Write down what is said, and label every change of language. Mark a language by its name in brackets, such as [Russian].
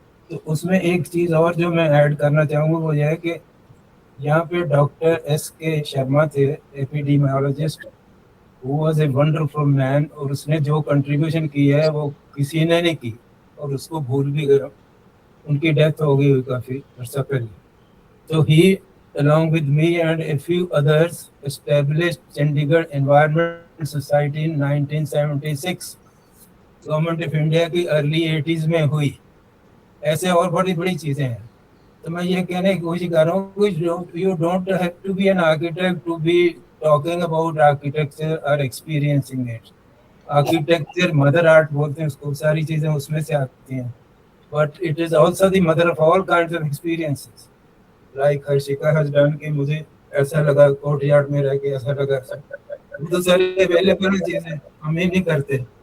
[Hindi] तो उसमें एक चीज और जो मैं ऐड करना चाहूँगा वो यह है कि यहाँ पे डॉक्टर S.K. शर्मा थे, एपिडेमियोलॉजिस्ट, [English] वो was a wonderful man, [Hindi] और उसने जो कंट्रीब्यूशन की है वो किसी ने नहीं की, और उसको भूल भी गया, उनकी डेथ हो गई काफी अर्सा पहले। [English] So he, along with me and a few others, established Chandigarh Environment Society in 1976. [Hindi] Government of India की अर्ली 80s में हुई। ऐसे और बड़ी बड़ी चीजें हैं। तो मैं ये कहने की कोशिश कर रहा हूँ कि [English] you don't have to be an architect to be talking about architecture or experiencing it. [Hindi] Architecture mother art बोलते हैं उसको, सारी चीजें उसमें से आती हैं, [English] but it is also the mother of all kinds of experiences. [Hindi] Like Harshika [English] has done [Hindi] कि मुझे ऐसा लगा कोर्टयार्ड में रह के, ऐसा लगा, तो सारे अवेलेबल चीजें हम ही नहीं करते।